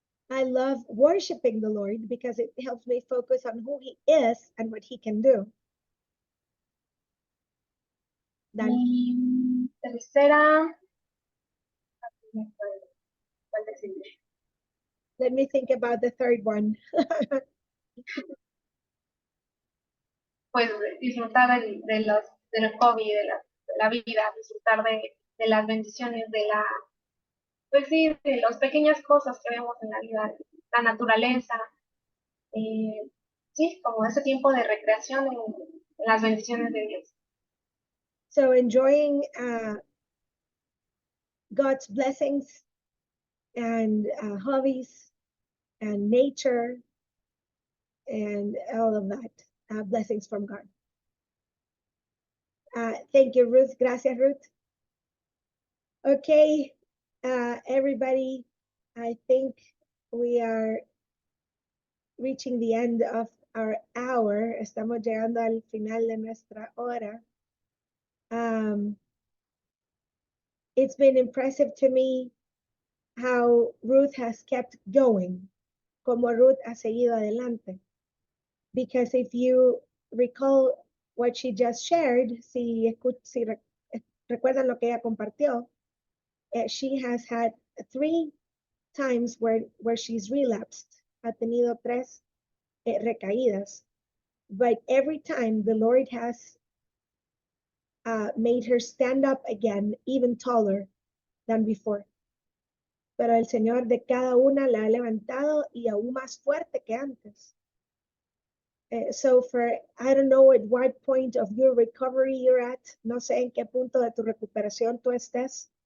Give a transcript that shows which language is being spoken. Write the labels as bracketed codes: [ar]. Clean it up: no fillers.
[en] I love worshiping the Lord because it helps me focus on who he is and what he can do. [es] Dale. Y tercera, ¿cuál decirle? [en] Let me think about the third one. [es] Pues disfrutar del hobby, de la vida, disfrutar de las bendiciones, pues sí, de las pequeñas cosas que vemos en la vida, la naturaleza, sí, como ese tiempo de recreación en las bendiciones de Dios. [en] So enjoying God's blessings and hobbies and nature and all of that, blessings from God. Thank you, Ruth. [es] Gracias, Ruth. [en] Okay, everybody, I think we are reaching the end of our hour. [es] Estamos llegando al final de nuestra hora. [en] It's been impressive to me how Ruth has kept going, [es] como Ruth ha seguido adelante. [en] Because if you recall what she just shared, [es] si recuerdan lo que ella compartió, [en] she has had 3 times where she's relapsed. [es] Ha tenido 3 recaídas. [en] But every time the Lord has made her stand up again, even taller than before. [es] Pero el Señor de cada una la ha levantado y aún más fuerte que antes. [en] So I don't know at what point of your recovery you're at. [es] No sé en qué punto de tu recuperación tú estés.